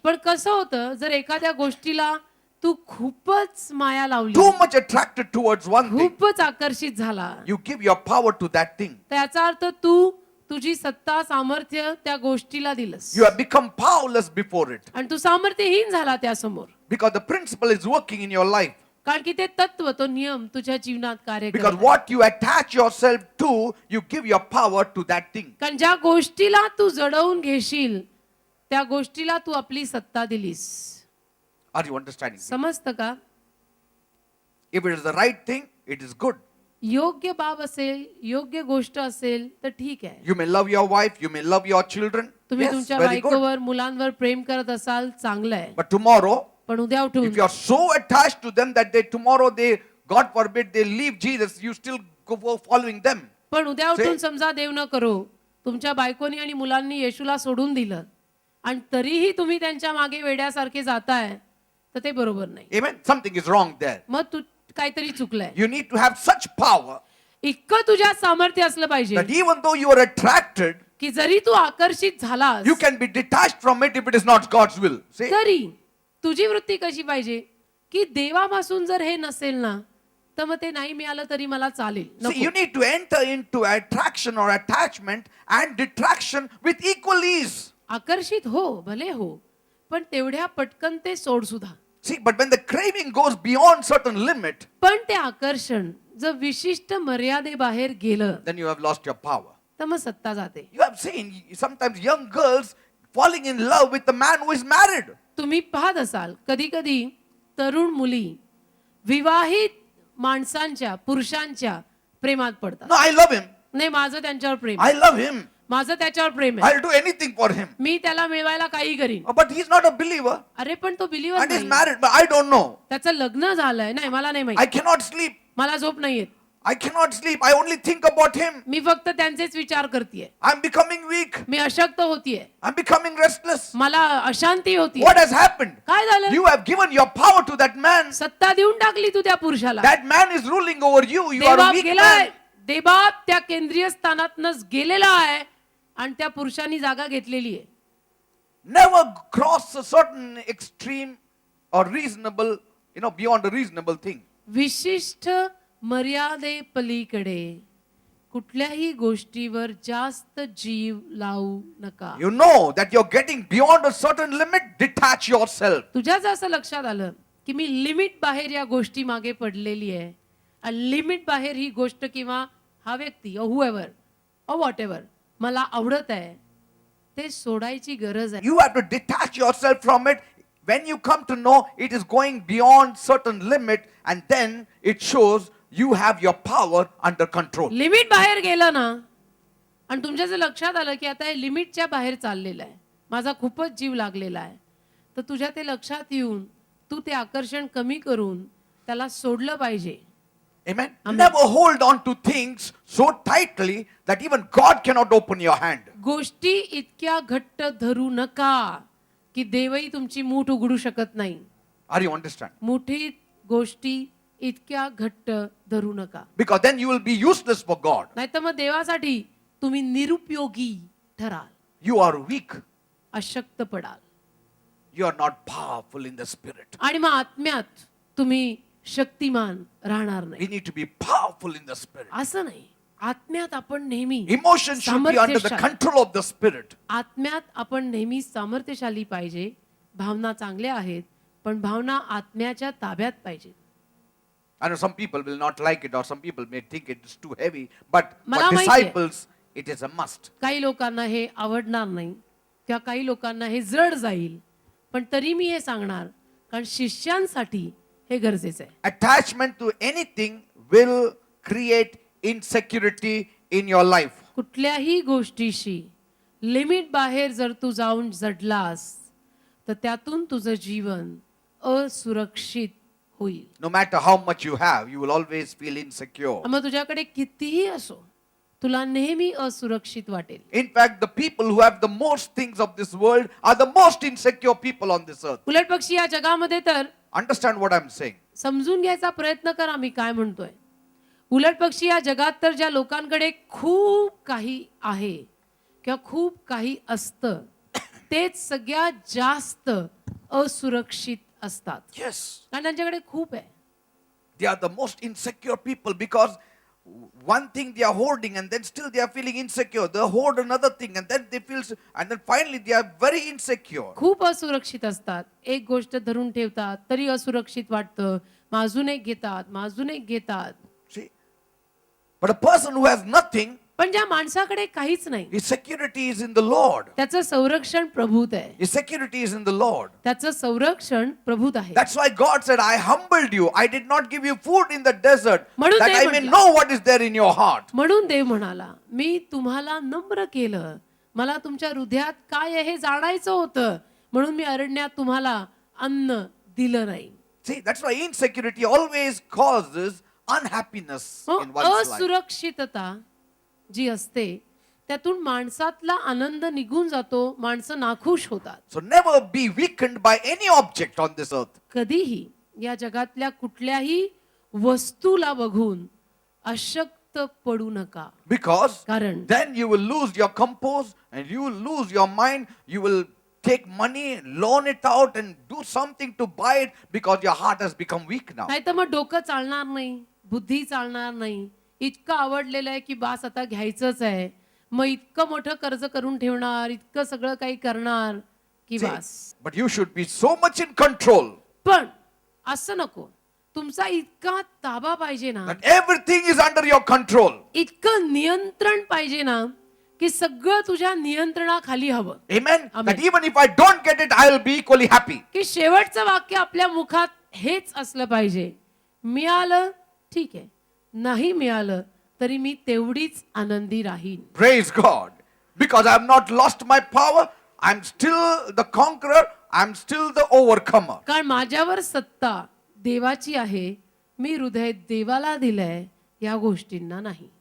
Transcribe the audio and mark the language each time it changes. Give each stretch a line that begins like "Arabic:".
Marathi: पण कसं होतं, जर एखाद्या गोष्टीला तू खूपच माया लावली,
English: too much attracted towards one thing,
Marathi: खूपच आकर्षित झाला,
English: you give your power to that thing.
Marathi: त्याचा अर्थ तू तुझी सत्ता सामर्थ्य त्या गोष्टीला दिलंस
English: You have become powerless before it
Marathi: आणि तू सामर्थ्यहीन झाला त्यासमोर.
English: because the principle is working in your life.
Marathi: कारण की ते तत्व, तो नियम तुझ्या जीवनात कार्य
English: Because
Marathi: करत आहे.
English: what you attach yourself to, you give your power to that thing.
Marathi: कारण ज्या गोष्टीला तू जडवून घेशील त्या गोष्टीला तू आपली सत्ता दिलीस.
English: Are you understanding?
Marathi: समजतं का?
English: If it is the right thing, it is good.
Marathi: योग्य बाब असेल, योग्य गोष्ट असेल तर ठीक आहे.
English: You may love your wife, you may love your children.
Marathi: तुम्ही
English: Yes,
Marathi: तुमच्या
English: very good.
Marathi: बायकोवर, मुलांवर प्रेम करत असाल, चांगलं आहे.
English: But tomorrow,
Marathi: पण उद्या उठून
English: if you are so attached to them that tomorrow God forbid, they leave Jesus, you still go following them.
Marathi: पण उद्या उठून
English: Say-
Marathi: समजा देव न करो, तुमच्या बायकोनी आणि मुलांनी येशूला सोडून दिलं आणि तरीही तुम्ही त्यांच्या मागे वेड्यासारखे जाताय, तर ते बरोबर नाही.
English: Amen. Something is wrong there.
Marathi: मग तू काहीतरी चुकलंय.
English: You need to have such power
Marathi: इतकं तुझ्यात सामर्थ्य असलं पाहिजे
English: that even though you are attracted,
Marathi: की जरी तू आकर्षित झालास,
English: you can be detached from it if it is not God's will. See?
Marathi: तरी तुझी वृत्ती कशी पाहिजे की देवापासून जर हे नसेल ना, तर मग ते नाही मिळालं तरी मला चालेल.
English: See,
Marathi: नको.
English: you need to enter into attraction or attachment and detraction with equal ease.
Marathi: आकर्षित हो, भले हो, पण तेवढ्या पटकन ते सोड सुद्धा.
English: See, but when the craving goes beyond certain limit,
Marathi: पण ते आकर्षण जर विशिष्ट मर्यादेबाहेर गेलं
English: then you have lost your power.
Marathi: तर मग सत्ता जाते.
English: You have seen sometimes young girls falling in love with the man who is married.
Marathi: तुम्ही पाहत असाल कधी कधी तरुण मुली विवाहित माणसांच्या, पुरुषांच्या प्रेमात पडतात.
English: No, I love him.
Marathi: नाही, माझं त्यांच्यावर प्रेम,
English: I love him.
Marathi: माझं त्याच्यावर प्रेम आहे,
English: I'll do anything for him.
Marathi: मी त्याला मिळवायला काही करीन.
English: But he's not a believer
Marathi: अरे पण तो बिलीवर
English: and he's
Marathi: नाही,
English: married, but I don't know.
Marathi: त्याचं लग्न झालंय. नाही, मला नाही
English: I
Marathi: माहिती,
English: cannot sleep.
Marathi: मला झोप नाही येत,
English: I cannot sleep. I only think about him.
Marathi: मी फक्त त्यांचेच विचार करतेय,
English: I'm becoming weak.
Marathi: मी अशक्त होतीये,
English: I'm becoming restless.
Marathi: मला अशांती होती.
English: What has happened?
Marathi: काय झालं?
English: You have given your power to that man.
Marathi: सत्ता देऊन टाकली तू त्या पुरुषाला.
English: That man is ruling over you. You are a
Marathi: देवबाप
English: weak
Marathi: गेलाय,
English: man.
Marathi: देवबाप त्या केंद्रीय स्थानातनच गेलेला आहे आणि त्या पुरुषांनी जागा घेतलेली आहे.
English: Never cross a certain extreme or reasonable, beyond a reasonable thing.
Marathi: विशिष्ट मर्यादे पलीकडे कुठल्याही गोष्टीवर जास्त जीव लावू नका.
English: You know that you're getting beyond a certain limit, detach yourself.
Marathi: तुझ्याच असं लक्षात आलं की मी लिमिट बाहेर या गोष्टी मागे पडलेली आहे आणि लिमिट बाहेर ही गोष्ट किंवा हा व्यक्ती
English: whoever whatever
Marathi: मला आवडत आहे, ते सोडायची गरज आहे.
English: You have to detach yourself from it. When you come to know it is going beyond certain limit, and then it shows you have your power under control.
Marathi: Limit बाहेर गेलं ना आणि तुमच्या जर लक्षात आलं की आता हे लिमिटच्या बाहेर चाललेलं आहे, माझा खूपच जीव लागलेला आहे, तर तुझ्या ते लक्षात येऊन तू ते आकर्षण कमी करून त्याला सोडलं पाहिजे.
English: Amen. Amen. Never hold on to things so tightly that even God cannot open your hand.
Marathi: गोष्टी इतक्या घट्ट धरू नका की देवही तुमची मूठ उघडू शकत नाही.
English: Are you understand?
Marathi: मुठीत गोष्टी इतक्या घट्ट धरू नका,
English: Because then you will be useless for God.
Marathi: नाहीतर मग देवासाठी तुम्ही निरुपयोगी ठराल,
English: You are weak.
Marathi: अशक्त पडाल
English: You are not powerful in the spirit.
Marathi: आणि मग आत्म्यात तुम्ही शक्तिमान राहणार नाही.
English: We need to be powerful in the spirit.
Marathi: असं नाही, आत्म्यात आपण नेहमी
English: Emotions should be under the
Marathi: सामर्थ्यशाली.
English: control of the spirit.
Marathi: आत्म्यात आपण नेहमी सामर्थ्यशाली पाहिजे. भावना चांगल्या आहेत, पण भावना आत्म्याच्या ताब्यात पाहिजे.
English: I know some people will not like it, or some people may think it is too heavy, but
Marathi: मला
English: for
Marathi: माहिती आहे.
English: disciples, it is a must.
Marathi: काही लोकांना हे आवडणार नाही किंवा काही लोकांना हे जड जाईल, पण तरी मी हे सांगणार कारण शिष्यांसाठी हे गरजेचं आहे.
English: Attachment to anything will create insecurity in your life.
Marathi: कुठल्याही गोष्टीशी लिमिट बाहेर जर तू जाऊन जडलास तर त्यातून तुझं जीवन असुरक्षित होईल.
English: No matter how much you have, you will always feel insecure.
Marathi: मग तुझ्याकडे कितीही असो, तुला नेहमी असुरक्षित वाटेल.
English: In fact, the people who have the most things of this world are the most insecure people on this earth.
Marathi: उलट पक्षी या जगामध्ये तर
English: Understand what I'm saying?
Marathi: समजून घ्यायचा प्रयत्न करा मी काय म्हणतोय. उलट पक्षी या जगात तर ज्या लोकांकडे खूप काही आहे किंवा खूप काही असतं तेच सगळ्यात जास्त असुरक्षित असतात.
English: Yes.
Marathi: कारण त्यांच्याकडे खूप आहे.
English: They are the most insecure people because one thing they are hoarding and then still they are feeling insecure. They hoard another thing and then they feel, and then finally they are very insecure.
Marathi: खूप असुरक्षित असतात. एक गोष्ट धरून ठेवतात तरी असुरक्षित वाटतं. माजून एक घेतात, माजून एक घेतात.
English: See? But a person who has nothing,
Marathi: पण ज्या माणसाकडे काहीच नाही
English: his security is in the Lord.
Marathi: त्याचं संरक्षण प्रभूत आहे.
English: His security is in the Lord.
Marathi: त्याचं संरक्षण प्रभूत आहे.
English: That's why God said, I humbled you. I did not give you food in the desert
Marathi: म्हणून
English: that
Marathi: ते
English: I may
Marathi: म्हटलं.
English: know what is there in your heart.
Marathi: म्हणून देव म्हणाला मी तुम्हाला नम्र केलं. मला तुमच्या हृदयात काय आहे हे जाणायचं होतं म्हणून मी अरण्यात तुम्हाला अन्न दिलं नाही.
English: See, that's why insecurity always causes unhappiness in one's life.
Marathi: असुरक्षितता जी असते त्यातून माणसातला आनंद निघून जातो. माणसं नाखुश होतात.
English: So never be weakened by any object on this earth.
Marathi: कधीही या जगातल्या कुठल्याही वस्तूला बघून अशक्त पडू नका.
English: Because
Marathi: कारण
English: then you will lose your compose and you will lose your mind. You will take money, loan it out and do something to buy it because your heart has become weak now.
Marathi: नाही तर मग डोकं चालणार नाही, बुद्धी चालणार नाही. इतकं आवडलेलं आहे की बास आता घ्यायचंच आहे. मग इतकं मोठं कर्ज करून ठेवणार, इतकं सगळं काही करणार की
English: See,
Marathi: bass.
English: but you should be so much in control
Marathi: पण असं नको. तुमचा इतका ताबा पाहिजे ना,
English: that everything is under your control.
Marathi: इतकं नियंत्रण पाहिजे ना की सगळं तुझ्या नियंत्रणाखाली हवं.
English: Amen? Amen. That even if I don't get it, I will be equally happy.
Marathi: की शेवटचं वाक्य आपल्या मुखात हेच असलं पाहिजे. मिळालं ठीक आहे, नाही मिळालं तरी मी तेवढीच आनंदी राहीन.
English: Praise God. Because I have not lost my power. I'm still the conqueror. I'm still the overcomer.
Marathi: कारण माझ्यावर सत्ता देवाची आहे. मी हृदय देवाला दिलंय, या गोष्टींना नाही.